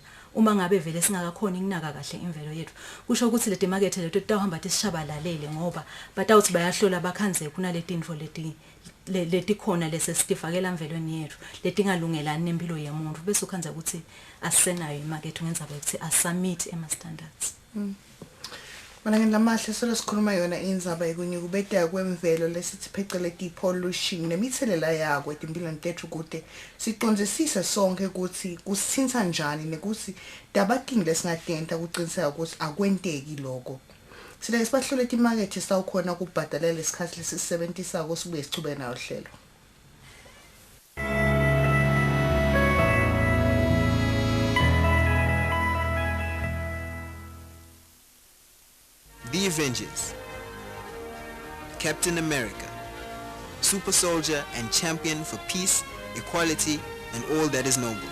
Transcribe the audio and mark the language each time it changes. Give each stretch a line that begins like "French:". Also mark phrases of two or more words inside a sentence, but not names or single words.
Swati: Uma ngabe vele singakakhona ukunaka kahle imvelo yethu kusho ukuthi leti market lethu tawuhamba tishabalalele ngoba batawuthi bayahlola bakhanze kunaleti info leti khona lesesifakela emvelweni yethu letingalungelani nempilo yemuntu bese ukhanza ukuthi asisenayo imarket ngenzaba ukuthi asubmit ema standards. Mina ngilamahle sikhuluma yona indzaba yekunyukubeteka kwemvelo lesithi phecelezi pollution nemithelela yakho empilweni tethu kude siqonzisise sonke ukuthi kusithinta njani nekuthi dabaking lesingadenta ukuqiniseka ukuthi akwenteki lokho. Sile sibahlole imarket sawukhona ukubhadalela isikhathi lesisebenzisa sibuye sichube nayo hlelo.
English: The Avengers, Captain America, super soldier and champion for peace, equality, and all that is noble.